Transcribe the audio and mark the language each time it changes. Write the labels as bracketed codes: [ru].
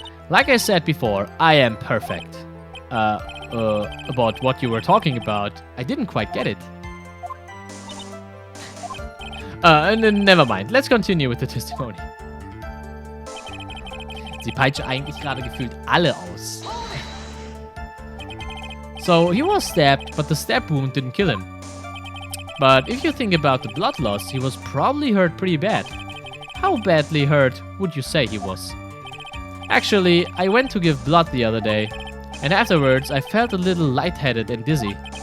[en] Like I said before, I am perfect. About what you were talking about, I didn't quite get it. Never mind. Let's continue with the testimony. [de] Sie peitscht eigentlich gerade gefühlt alle aus. [en] So, he was stabbed, but the stab wound didn't kill him. But if you think about the blood loss, he was probably hurt pretty bad. How badly hurt would you say he was? Actually, I went to give blood the other day, and afterwards I felt a little lightheaded and dizzy.